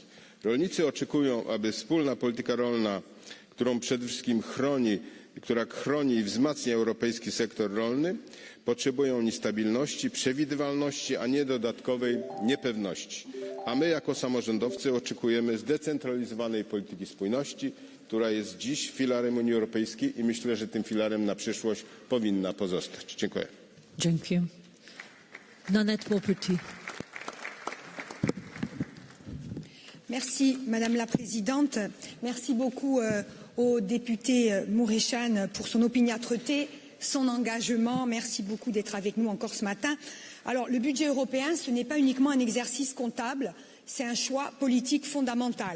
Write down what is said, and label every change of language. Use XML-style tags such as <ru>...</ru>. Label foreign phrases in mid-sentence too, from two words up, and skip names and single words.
<pl>Rolnicy oczekują, aby wspólna polityka rolna, którą przede wszystkim która chroni i wzmacnia europejski sektor rolny, potrzebują oni stabilności, przewidywalności, a nie dodatkowej niepewności. A my jako samorządowcy oczekujemy zdecentralizowanej polityki spójności, która jest dziś filarem Unii Europejskiej i myślę, że tym filarem na przyszłość powinna pozostać. Dziękuję. Dziękuję.</pl> <fr>Merci Madame la Présidente. Merci beaucoup au député Mureșan pour son opiniâtreté, son engagement. Merci beaucoup d'être avec nous encore ce matin. Alors, le budget européen, ce n'est pas uniquement un exercice comptable, c'est un choix politique fondamental.</fr>